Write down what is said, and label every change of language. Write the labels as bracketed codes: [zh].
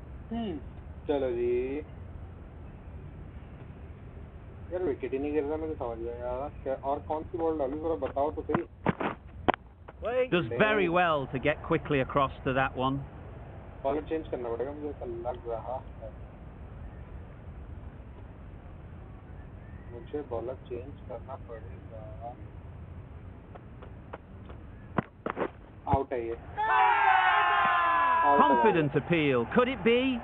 [hi] चलो जी यार विकेट ही नहीं गिर रहा मुझे समझ में यार और कौन सी बॉल डालूं जरा बताओ तो सही. [en] Does very well to get quickly across to that one. [hi] Bowler change करना पड़ेगा मुझे ऐसा लग रहा है. मुझे बॉलर चेंज करना पड़ेगा. आउट है ये. [en] Confident appeal. Could it be?